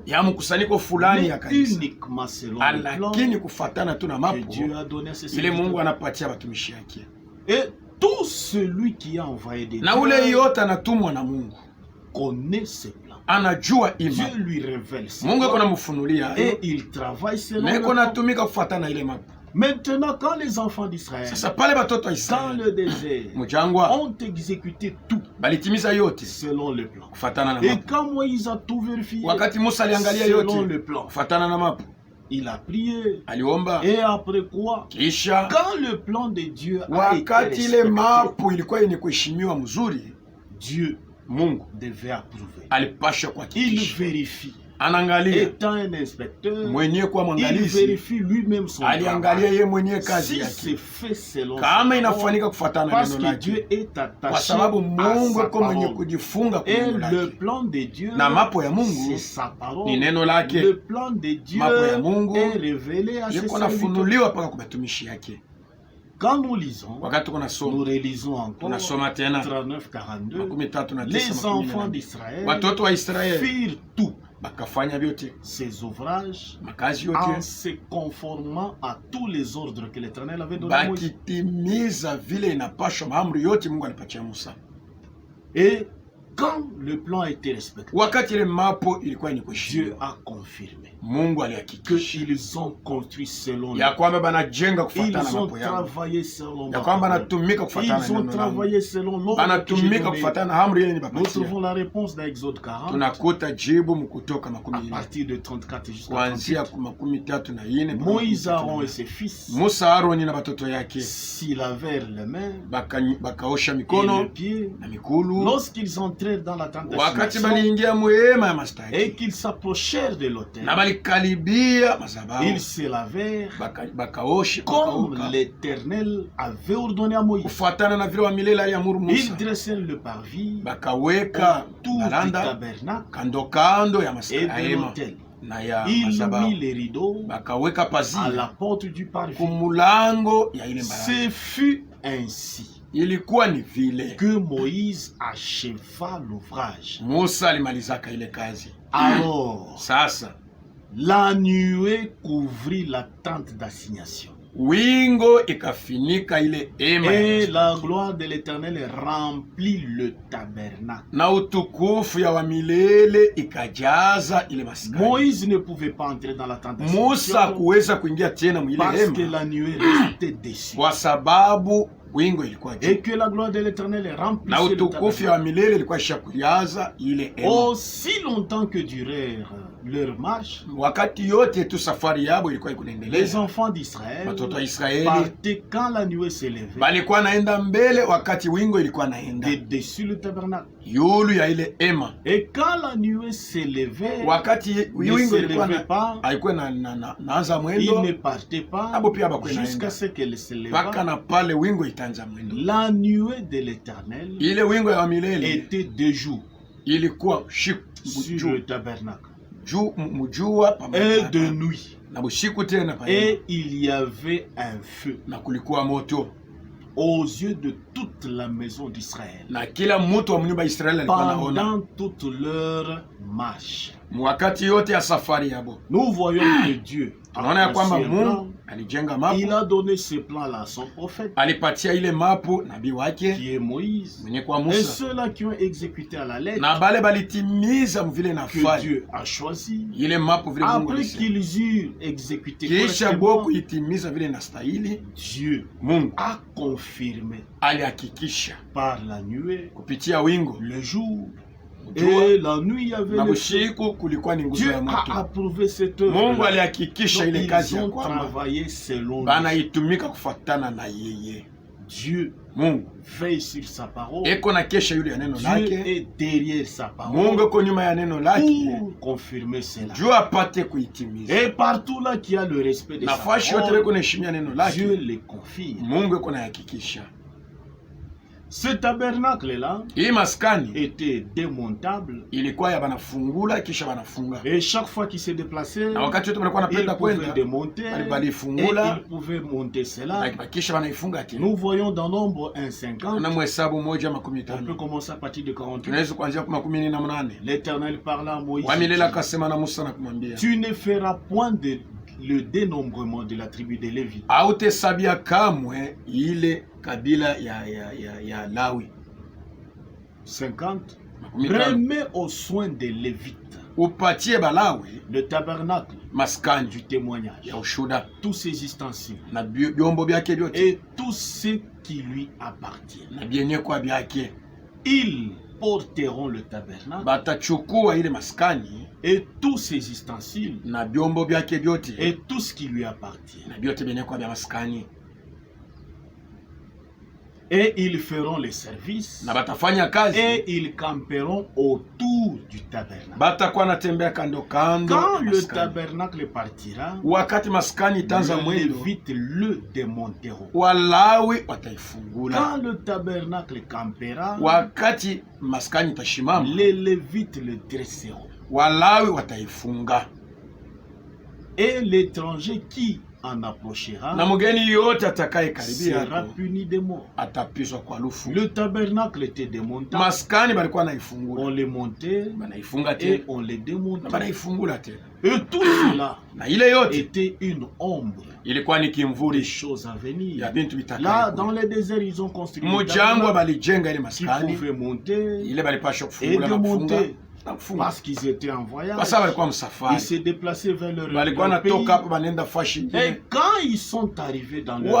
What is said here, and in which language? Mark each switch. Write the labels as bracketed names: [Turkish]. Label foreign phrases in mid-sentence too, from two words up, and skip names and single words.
[French] Mais uniquement selon le plan que Dieu a donné à ses serviteurs. Et tout celui qui a envoyé des dieux connaît ce plan. [Swahili] anajua ima. [French] Dieu lui révèle ses [Swahili] Mungu [French] plans [Swahili] akona mfunulia [French] et il travaille selon [Swahili] na [French] le [Swahili] iko [French] plan. [Swahili] natumika kufuatana ile mapo. [French] Maintenant, quand les enfants d'Israël, [Swahili] Sasa pale batoto wa [French] dans [Swahili] Israeli [French] le désert, [Swahili] mujangwa [French] ont exécuté tout [Swahili] balitimiza yote [French] selon le plan. [Swahili] kufuatana na [French] Et [Swahili] mapo. [French] quand Moïse a tout vérifié, [Swahili] Wakati Musa aliangalia [French] selon [Swahili] yote [French] le plan, [Swahili] kufuatana na mapo, [French] il a prié. [Swahili] aliomba [French] Et après quoi, [Swahili] kisha [French] quand le plan de Dieu a été [Swahili] wakati ile [French] respecté, [Swahili] mapo ilikuwa yenye kuheshimiwa mzuri, [French] Dieu [Swahili] Mungu [French] devait approuver. [Swahili] alipasha [French] Il [Swahili] kuhakikisha, [French] vérifie. [Swahili] anaangalia [French] Étant un inspecteur, [Swahili] mwenye kuwa [French] il [Swahili] mwangalizi, [French] vérifie lui-même son [Swahili] aliangalia [French] travail. [Swahili] ye mwenye kazi [French] Si [Swahili] yake [French] c'est fait selon [Swahili] kama [French] sa parole, [Swahili] inafanyika kufuatana na [French] parce [Swahili] neno [French] que [Swahili] lake, [French] Dieu est [Swahili] kwa [French] attaché [Swahili] sababu [French] à [Swahili] Mungu [French] sa [Swahili] iko mwenye [French] parole. [Swahili] kujifunga kwa [French] Et [Swahili] neno [French] le [Swahili] lake, [French] plan de Dieu, [Swahili] na mapo ya [French] c'est [Swahili] Mungu [French] sa parole. [Swahili] ni neno lake. [French] Le plan de Dieu [Swahili] Mapo ya Mungu [French] est révélé à ses [Swahili] iko [French] serviteurs. [Swahili] nafunuliwa mpaka kwa batumishi yake. [French] Quand nous lisons, [Swahili] Wakati tuko [French] nous [Swahili] nasoma [French] relisons encore [Swahili] tunasoma tena [French] 39-42, [Swahili] 39 [French] les enfants d'Israël [Swahili] watoto wa Israeli [French] firent tout [Swahili] bakafanya vyote [French] ces ouvrages [Swahili] makazi [French] en [Swahili] yote [French] se conformant à tous les ordres que l'Éternel avait donnés à Moïse. [Swahili] bakitimiza vile inapashwa maamri yote Mungu alipatia Musa. [French] Et quand le plan a été respecté, [Swahili] Wakati ile mapo ilikuwa ni [French] Dieu [Swahili] kuheshimiwa, [French] a confirmé [Swahili] Mungu alihakikisha [French] qu'ils ont construit selon [Swahili] ya [French] le [Swahili] kwamba banajenga kufuatana [French] Ils [Swahili] na [French] ont [Swahili] mapo yao, [French] travaillé selon [Swahili] ya [French] ma [Swahili] kwamba [French] parole. [Swahili] natumika kufuatana na [French] Ils ont [Swahili] neno langu, [French] travaillé selon l'ordre que j'ai [Swahili] banatumika [French] donné. [Swahili] kufuatana na amri ile [French] Nous [Swahili] nibapatia. [French] trouvons la réponse dans Exode 40 [Swahili] Tunakuta jibu mkutoka [French] à [Swahili] 40 [French] partir de 34 jusqu'à [Swahili] kuanzia [French] 38. [Swahili] 34 [French] Moïse, Aaron et ses fils, [Swahili] Musa, Aroni na batoto yake [French] s'ils lavèrent les mains [Swahili] bakaosha [French] et [Swahili] mikono [French] les pieds, [Swahili] na mikulu [French] lorsqu'ils entrèrent dans la tente [Swahili] wakati [French] d'assignation [Swahili] baliingia muhema ya [French] et [Swahili] mastaki [French] qu'ils s'approchèrent de l'autel, [Swahili] na balikaribia madhabahu [French] ils se lavèrent [Swahili] bakaosha [French] comme [Swahili] bakauka [French] l'Éternel avait ordonné à Moïse. [Swahili] kufuatana na vile wamilele aliamuru [French] Ils [Swahili] Musa, [French] dressèrent le parvis [Swahili] bakaweka [French] autour du [Swahili] baranda [French] tabernacle [Swahili] kando kando ya [French] et de [Swahili] hema [French] l'autel. [Swahili] na ya [French] Il mit [Swahili] madhabahu, [French] les rideaux [Swahili] bakaweka [French] à [Swahili] pazia [French] la porte du parvis. [Swahili] kumulango ya ile baranda. [French] Ce fut ainsi [Swahili] Ilikuwa ni vile [French] que Moïse acheva l'ouvrage. [Swahili] Musa alimalizaka ile kazi. [French] Alors, [Swahili] Sasa [French] la nuée couvrit la tente d'assignation. [Swahili] wingo ikafinika ile hema [French] Et la gloire de l'Éternel remplit le tabernacle. [Swahili] na utukufu ya wamilele ikajaza ile maskani. [French] Moïse ne pouvait pas entrer dans la tente [Swahili] Musa [French] d'assignation [Swahili] kuweza kuingia tena mwile [French] parce que [Swahili] hema [French] la nuée restait dessus. [Swahili] kwa sababu wingo ilikuwa juu [French] Et que la gloire de l'Éternel [Swahili] na [French] remplissait le [Swahili] utukufu ya [French] tabernacle. [Swahili] wamilele ilikuwa ishakujaza ile hema. [French] Aussi longtemps que durèrent leur marche, [Swahili] Wakati yote tu safari yabo ilikuwa [French] les [Swahili] ikunaendelea, [French] enfants d'Israël [Swahili] watoto wa Israeli [French] partaient quand la nuée s'élevait [Swahili] balikuwa naenda mbele wakati wingo ilikuwa naenda [French] de dessus le tabernacle. [Swahili] yulu ya ile hema. [French] Et quand la nuée s'élevait, [Swahili] Wakati [French] ne [Swahili] wingo ilikuwa [French] s'élevait pas, [Swahili] haikuwa naanza [French] il [Swahili] mwendo [French] ne partait pas [Swahili] abo pia bakwe [French] jusqu'à [Swahili] naenda [French] ce qu'elle [Swahili] mpaka [French] s'éleva. [Swahili] na pale wingo itaanza mwendo. [French] La nuée de l'Éternel [Swahili] Ile wingo ya milele [French] était de jour [Swahili] ilikuwa [French] sur le tabernacle [Swahili] mjua [French] et [Swahili] pamoja [French] de nuit. [Swahili] na busiku tena pale, [French] Et il y avait un feu [Swahili] na kulikuwa moto [French] aux yeux de toute la maison d'Israël [Swahili] na kila mtu wa mnyumba Israeli alikuwa anaona [French] pendant toute leur marche. [Swahili] wakati yote ya safari yabo. [French] Nous voyons que Dieu [Swahili] Tunaona ya [French] a [Swahili] kwamba [French] conçu un plan. [Swahili] Mungu alijenga [French] Il [Swahili] mapo, [French] a donné ce plan-là à son prophète, [Swahili] alipatia ile mapo nabii wake [French] qui est Moïse, [Swahili] mwenye kwa [French] et [Swahili] Musa, [French] ceux-là qui ont exécuté à la lettre, [Swahili] na bale balitimiza mvile [French] que [Swahili] nafanya [French] Dieu a choisi. [Swahili] ile mapo vile Mungu [French] Après [Swahili] alisema. [French] qu'ils eurent exécuté [Swahili] Kisha bo [French] correctement, [Swahili] kuitimiza vile nastahili, [French] Dieu [Swahili] Mungu [French] a confirmé [Swahili] alihakikisha [French] par la nuée [Swahili] kupitia wingo [French] le jour. [Swahili] jua [French] Et la nuit, il y avait [Swahili] na [French] le feu. [Swahili] usiku kulikuwa ni nguzo [French] Dieu [Swahili] ya [French] a [Swahili] moto. [French] approuvé cette œuvre. [Swahili] Mungu alihakikisha ile kazi [French] Ils [Swahili] ya [French] ont [Swahili] kwamba [French] travaillé selon lui. [Swahili] banaitumika kufatana na yeye. [French] Dieu [Swahili] Mungu [French] veille sur sa parole. [Swahili] eko na kesha yule ya neno [French] Dieu [Swahili] lake, [French] est derrière sa [Swahili] Mungu [French] parole [Swahili] eko nyuma ya neno lake [French] pour confirmer cela. [Swahili] juu apate kuitimiza. [French] Et partout là qui a le respect de sa [Swahili] Nafasi yote [French] parole, [Swahili] beko naheshimia neno [French] Dieu [Swahili] lake, [French] les confirme. [Swahili] Mungu eko nahakikisha. [French] Ce tabernacle-là [Swahili] Hii maskani [French] était démontable [Swahili] ilikuwa ya banafungula kisha banafunga, [French] et chaque fois qu'il se déplaçait, [Swahili] na wakati wote balikuwa [French] il [Swahili] napenda [French] pouvait [Swahili] kwenda [French] démonter [Swahili] bali [French] et [Swahili] balifungula [French] il pouvait monter cela. [Swahili] na kisha banaifunga tena. [French] Nous voyons dans Nombre 1,50. [Swahili] Na mhesabu moja makumi [French] On peut [Swahili] tano [French] commencer à partir de 48. [Swahili] tunaweza kuanzia kwa 18. [French] L'Éternel parla à Moïse. [Swahili] Wamilele akasema na Musa na kumwambia, [French] Tu ne feras point le dénombrement de la tribu de Lévi. [Swahili] hautahesabia kamwe ile kabila ya Lawi. [French] 50. Remets aux soins des Lévites [Swahili] upatie Balawi [French] le tabernacle [Swahili] maskani [French] du témoignage, [Swahili] ya ushuda, [French] tous ses ustensiles [Swahili] na byombo byake byote, [French] et tout ce qui lui appartient. [Swahili] na byenyekwa byake. [French] Ils porteront le tabernacle [Swahili] Batachukua ile maskani [French] et tous ses ustensiles [Swahili] na byombo byake byote, [French] et tout ce qui lui appartient. [Swahili] na byote byenyekwa bya maskani, [French] Et ils feront les services [Swahili] na batafanya kazi, [French] et ils camperont autour du tabernacle. [Swahili] batakuwa natembea kando kando. [French] Quand le tabernacle partira, [Swahili] Wakati maskani itaanza [French] les [Swahili] mwendo, [French] Lévites le démonteront. [Swahili] Walawi wataifungula. [French] Quand le tabernacle campera, [Swahili] Wakati maskani itashimama, [French] les Lévites le dresseront. [Swahili] Walawi wataifunga. [French] Et l'étranger qui en approchera [Swahili] Na mgeni yote atakaye karibia [French] sera puni de mort. [Swahili] atapizwa kwa lufu. [French] Le tabernacle était démonté, [Swahili] Maskani balikuwa naifungula, [French] on les montait [Swahili] banaifunga [French] et [Swahili] tena, [French] on les [Swahili] na [French] démontait. [Swahili] banaifungula tena. [French] Et tout cela [Swahili] Na ile yote [French] était une ombre [Swahili] ilikuwa ni [French] des [Swahili] kimvuli [French] choses à [Swahili] ya [French] venir. [Swahili] bintu [French] Là, [Swahili] bitakaye. [French] dans les déserts, ils ont construit le [Swahili] Mujangwa [French] tabernacle [Swahili] balijenga ile [French] qui [Swahili] maskani [French] pouvait monter [Swahili] ile, balipasha [French] et [Swahili] kufungula na kufunga [French] démonter [Swahili] na kufunga, [French] parce qu'ils étaient en voyage. [Swahili] kwa sababu walikuwa [French] Ils [Swahili] msafari, [French] se déplaçaient vers [Swahili] balikuwa [French] leur pays. [Swahili] natoka hapo banenda fashi [French] Et [Swahili] nyingine. [French] quand ils sont arrivés dans leur pays,